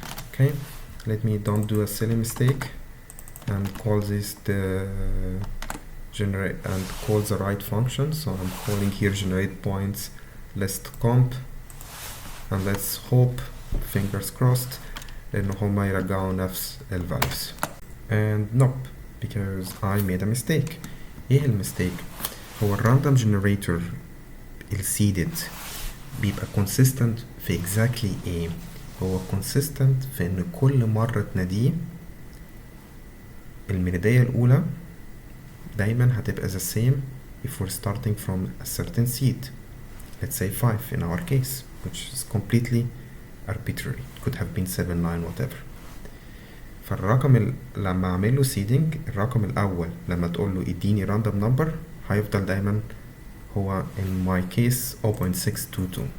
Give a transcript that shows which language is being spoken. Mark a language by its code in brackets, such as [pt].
[en] Okay, let me don't do a silly mistake and call this the generate and call the right function. So I'm calling here generate points list comp, and let's hope, fingers crossed, [ar] إن هما يرجعوا نفس [en] ال values. And nope, because I made a mistake. [ar] ايه المستيك؟ هو الراندوم generator السيدد بيبقى consistent في exactly ايه؟ هو consistent في ان كل مرة تناديه الميلادية الأولى دايما هتبقى [en] the same if we're starting from a certain seed. Let's say 5 in our case, which is completely arbitrary. It could have been 7, 9, whatever. [ar] فالرقم لما اعمل له seeding، الرقم الأول لما تقول له اديني random number هيفضل دايما هو [en] in my case [ar] 0.622.